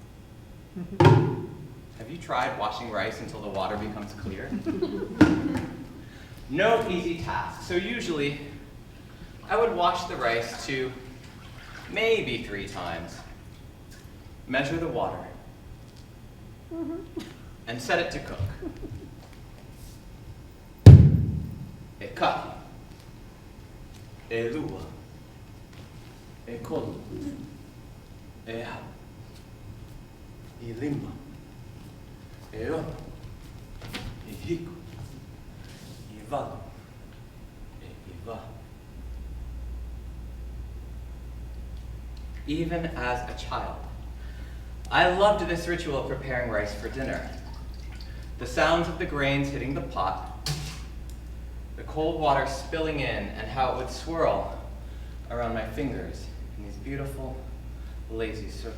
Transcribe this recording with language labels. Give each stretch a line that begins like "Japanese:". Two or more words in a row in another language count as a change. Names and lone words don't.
English: Have you tried washing rice until the water becomes clear? No easy task. So usually, I would wash the rice 2, maybe 3 times, measure the water, and set it to cook.
Hawaiian: E kaki, e lua, e kolu, e hau, e lima, e ono, e hiku, e valu, e iwa.
English: Even as a child, I loved this ritual of preparing rice for dinner. The sounds of the grains hitting the pot, the cold water spilling in, and how it would swirl around my fingers in these beautiful, lazy circles.